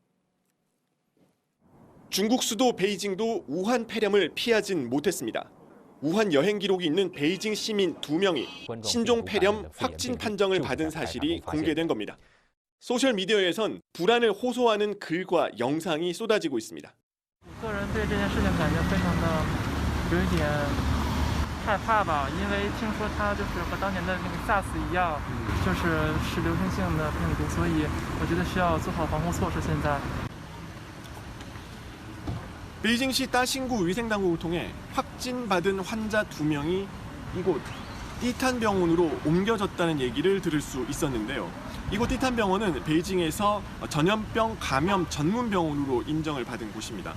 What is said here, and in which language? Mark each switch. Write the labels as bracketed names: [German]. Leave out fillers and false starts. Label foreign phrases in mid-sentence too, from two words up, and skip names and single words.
[Korean] 중국 수도 베이징도 우한 폐렴을 피하진 못했습니다. 우한 여행 기록이 있는 베이징 시민 2명이 신종 폐렴 확진 판정을 받은 사실이 공개된 겁니다. 소셜미디어에선 불안을 호소하는 글과 영상이 쏟아지고 있습니다. [Chinese] 个人对这件事情感觉非常的有一点害怕吧，因为听说它就是和当年的那个 SARS 一样，是流行性的病毒，所以我觉得需要做好防护措施。现在。 [Korean] 베이징시 따신구 위생당국을 통해 확진받은 환자 2명이 이곳 띠탄 병원으로 옮겨졌다는 얘기를 들을 수 있었는데요. 이곳 띠탄 병원은 베이징에서 전염병 감염 전문 병원으로 인정을 받은 곳입니다.